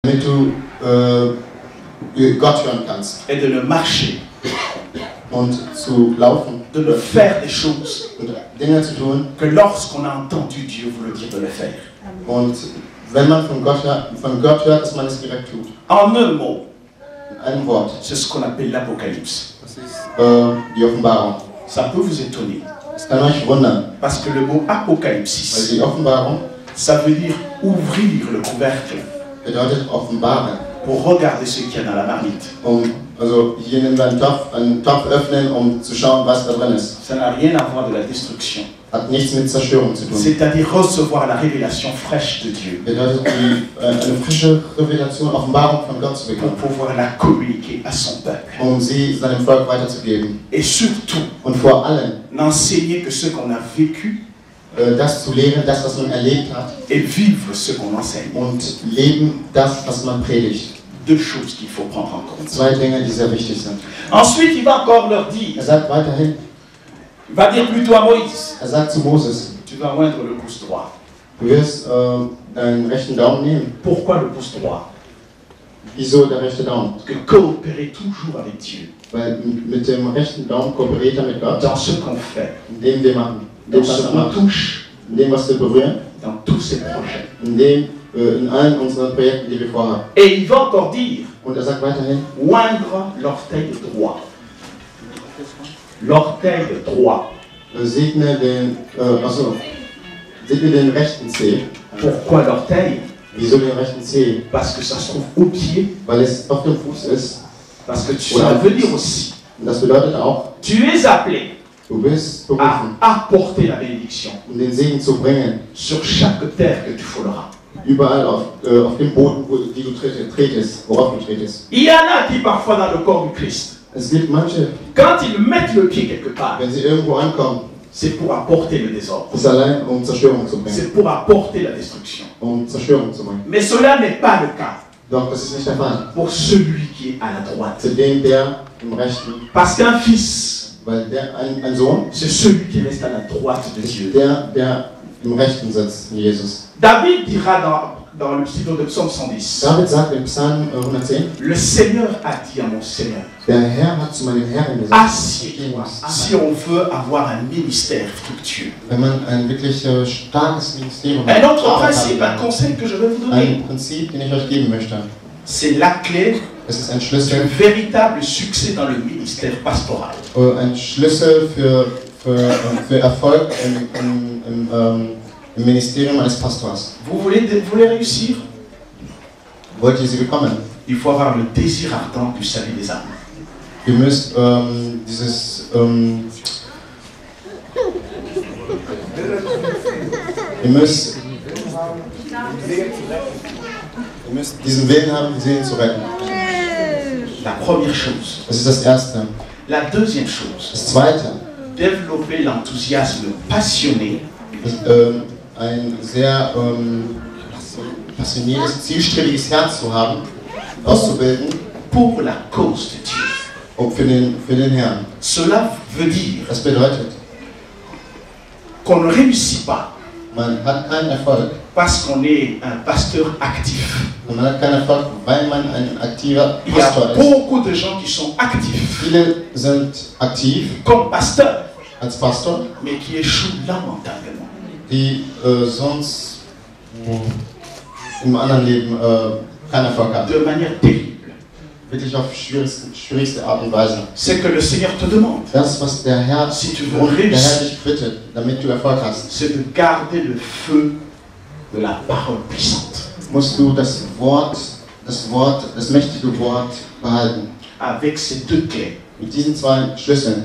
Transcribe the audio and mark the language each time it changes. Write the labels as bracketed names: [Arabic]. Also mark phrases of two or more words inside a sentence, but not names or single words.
[German] damit du Gott hören kannst. [French] Et de le marcher. [German] Und zu laufen. [French] De le faire des choses. [German] Und Dinge zu tun. [French] Que lorsqu'on a entendu Dieu vous le dire de le faire. [German] Und wenn man von Gott hört, dass man es direkt tut. [French] En un mot. [German] In einem Wort. [French] C'est ce qu'on appelle l'Apocalypse. [German] Das ist die Offenbarung. [French] Ça peut vous étonner. [German] Das kann euch wundern. [French] Parce que le mot Apocalypsis, [German] Weil die Offenbarung, [French] ça veut dire ouvrir le couvercle. [German] Bedeutet offenbaren. [French] Pour regarder ce qu'il y a dans la marmite. [German] Also hier nehmen wir einen Topf öffnen, zu schauen, was da drin ist. [French] Ça n'a rien à voir de la destruction. [German] Hat nichts mit Zerstörung zu tun. [French] C'est-à-dire recevoir la révélation fraîche de Dieu. [German] Bedeutet eine frische Revelation, Offenbarung von Gott zu bekommen. [French] Pour pouvoir la communiquer à son peuple. [German] Sie seinem Volk weiterzugeben. [French] Et surtout, [German] und vor allem, [French] n'enseigner que ce qu'on a vécu. [German] Das zu lehren, das, was man erlebt hat. [French] Et vivre ce qu'on enseigne. [German] Und leben das, was man predigt. [French] Deux choses qu'il faut prendre en compte. [German] Zwei Dinge, die sehr wichtig sind. [French] Ensuite, il va encore leur dire. [German] Sagt weiterhin. [French] Il va dire plutôt à Moïse. [German] Sagt zu Moses. [French] Tu vas oindre le pouce droit. [German] Du wirst deinen rechten Daumen nehmen. [French] Pourquoi le pouce droit? [German] Wieso der rechte Daumen? [French] Parce que coopérer toujours avec Dieu. [German] Weil mit dem rechten Daumen kooperiert er mit Gott. [French] Dans ce qu'on fait. [German] In dem wir machen. [French] Dans ce qu'on touche. [German] In dem, was wir berühren. [French] Dans tous ces projets. [German] In allen unseren Projekten, die wir vorhaben. [French] Et il va encore dire. [German] Und sagt weiterhin. [French] Oindre l'orteil droit. L'orteil droit. [German] Segne den rechten Zeh. [French] Pourquoi l'orteil? [German] Wieso den rechten Zeh? [French] Parce que ça se trouve au pied. [German] Weil es auf dem Fuß ist. [French] Parce que ça veut dire aussi. [German] Das bedeutet auch. [French] Tu es appelé. [German] Du bist berufen. [French] À apporter la bénédiction. [German] Den Segen zu bringen. [French] Sur chaque terre que tu fouleras. [German] Überall auf dem Boden, die du tretest, worauf du tretest. [French] Il y en a qui parfois dans le corps du Christ. [German] Es gibt manche. [French] Quand ils mettent le pied quelque part. [German] Wenn sie irgendwo ankommen. [French] C'est pour apporter le désordre. [German] C'est allein, Zerstörung zu bringen. [French] C'est pour apporter la destruction. [German] Zerstörung zu bringen. [French] Mais cela n'est pas le cas. [German] Doch, das ist nicht der Fall. [French] Pour celui qui est à la droite. [German] Zu dem, der im rechten. [French] Parce qu'un fils. [German] Weil ein Sohn. [French] C'est celui qui reste à la droite de Dieu. [German] Der im rechten sitzt, Jesus. [French] David dira dans le psaume 110. [German] David sagt im Psalm 110. [French] Le Seigneur a dit à mon Seigneur. [German] Der Herr hat zu meinem Herrn gesagt. [French] Assieds-toi. Si on veut avoir un ministère fructueux. [German] Wenn man ein wirklich starkes Ministerium hat. [French] Un autre principe, un conseil que je vais vous donner. [German] Ein Prinzip, den ich euch geben möchte. [French] C'est la clé. [German] Es ist ein Schlüssel. [French] Du véritable succès dans le ministère pastoral. [German] Ein Schlüssel für Erfolg im Ministerium eines Pastors. [French] Vous voulez réussir? [German] Wollt ihr sie bekommen? [French] Il faut avoir le désir ardent du salut des âmes. [German] Ihr müsst diesen Willen haben, die Seelen zu retten. [French] La première chose. [German] Das ist das Erste. [French] La deuxième chose. [German] Das Zweite. [French] Développer l'enthousiasme passionné. [German] Ein sehr passioniertes, zielstrebiges Herz zu haben, auszubilden. [French] Pour la cause de Dieu. [German] Für den Herrn. [French] Cela veut dire. [German] Das bedeutet. [French] Qu'on ne réussit pas. [German] Man hat keinen Erfolg. [French] Parce qu'on est un pasteur actif. [German] Man hat keinen Erfolg, weil man ein aktiver Pastor ist. [French] Il y a beaucoup de gens qui sont actifs. [German] Viele sind aktiv. [French] Comme pasteur. [German] Als Pastor. [French] Mais qui échouent lamentablement. [German] Die sonst im anderen Leben keinen Erfolg haben. [French] De manière terrible. [German] Wirklich auf schwierigste Art und Weise. [French] C'est que le Seigneur te demande. [German] Das, was der Herr dich bittet, damit du Erfolg hast. [French] C'est de garder le feu de la parole puissante. [German] Musst du das mächtige Wort behalten. [French] Avec ces deux clés. [German] Mit diesen zwei Schlüsseln.